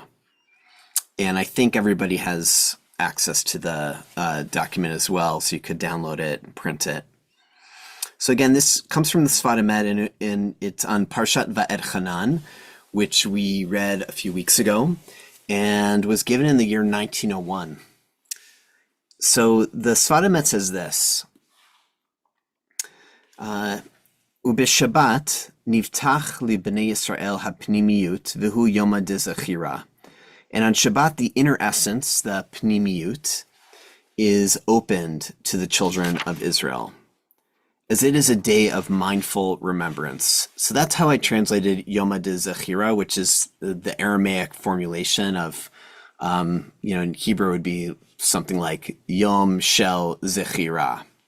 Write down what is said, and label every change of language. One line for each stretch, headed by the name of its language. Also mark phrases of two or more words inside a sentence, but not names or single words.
English: And I think everybody has access to the document as well, so you could download it and print it. So again, this comes from the Sfat Emet, and it's on Parshat Va'etchanan, which we read a few weeks ago, and was given in the year 1901. So the Sfat Emet says this,
Hebrew: ובשבת נפתח לי בני ישראל הפנימיות והוא
Aramaic: יומא דזכירה.
English: And on Shabbat, the inner essence, the pnimiyut, is opened to the children of Israel, as it is a day of mindful remembrance. So that's how I translated
Aramaic: יומא דזכירה,
English: which is the Aramaic formulation of, in Hebrew would be something like
Hebrew: יום של זכירה.